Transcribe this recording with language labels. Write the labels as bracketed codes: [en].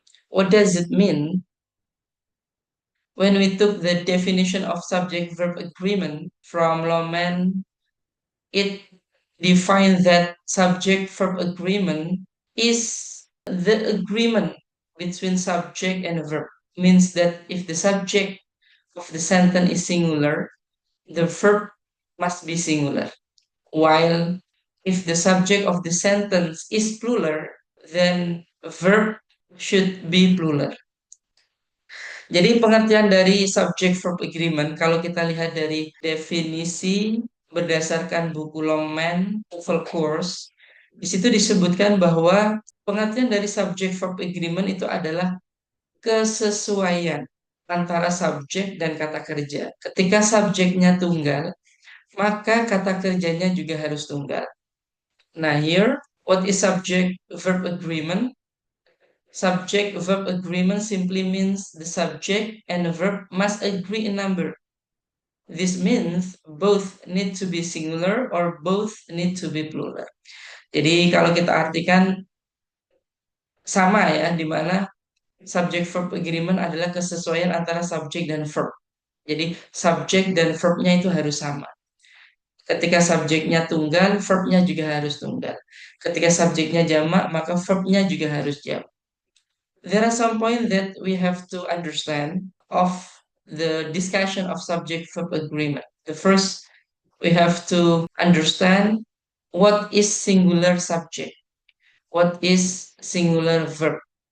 [en] What does it mean? When we took the definition of subject verb agreement from Lohmann, it defines that subject verb agreement is the agreement between subject and verb. Means that if the subject of the sentence is singular, the verb must be singular. While if the subject of the sentence is plural, then verb should be plural. [id] Jadi pengertian dari subject verb agreement kalau kita lihat dari definisi berdasarkan buku Longman Full Course, di situ disebutkan bahwa pengertian dari subject verb agreement itu adalah kesesuaian antara subjek dan kata kerja. Ketika subjeknya tunggal, maka kata kerjanya juga harus tunggal. [en] Nah, here, what is subject verb agreement? Subject verb agreement simply means the subject and the verb must agree in number. This means both need to be singular or both need to be plural. [id] Jadi kalau kita artikan sama ya, di mana subject verb agreement adalah kesesuaian antara subjek dan verb. Jadi subjek dan verbnya itu harus sama. Ketika subjeknya tunggal, verbnya juga harus tunggal. Ketika subjeknya jamak, maka verbnya juga harus jamak. [en] There are some points that we have to understand of the discussion of subject verb agreement. The first, we have to understand what is singular subject, what is singular verb.